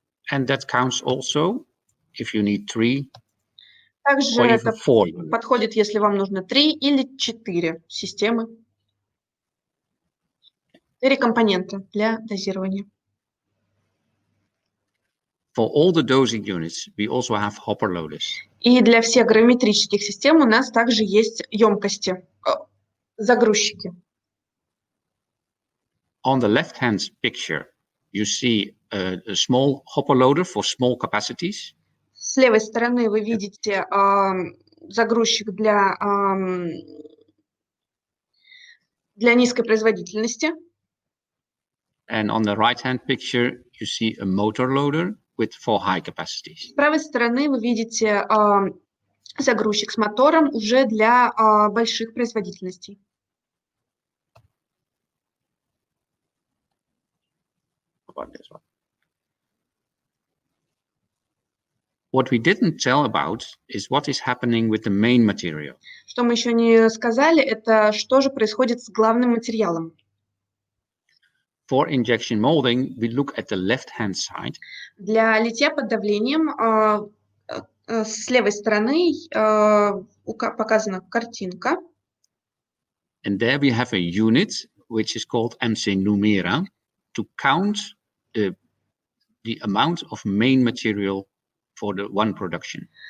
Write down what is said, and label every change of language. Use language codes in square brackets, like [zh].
[en] And that counts also if you need 3 [ru] Также [en] or [ru] это [en] even 4. [ru] подходит, если вам нужно 3 или 4 системы. 4 компонента для дозирования. [en] For all the dosing units, we also have hopper loaders. [ru] И для всех гравиметрических систем у нас также есть емкости, загрузчики. [en] On the left-hand picture, you see a small hopper loader for small capacities. [ru] С левой стороны вы видите загрузчик для низкой производительности. [en] And on the right-hand picture, you see a motor loader for high capacities. [ru] С правой стороны вы видите загрузчик с мотором уже для больших производительностей. [en] What we didn't tell about is what is happening with the main material. [ru] Что мы еще не сказали, это что же происходит с главным материалом. [en] For injection molding, we look at the left-hand side. [ru] Для литья под давлением с левой стороны показана картинка. [en] And there we have a unit which is called MC Numera to count the amount of main material for the one production.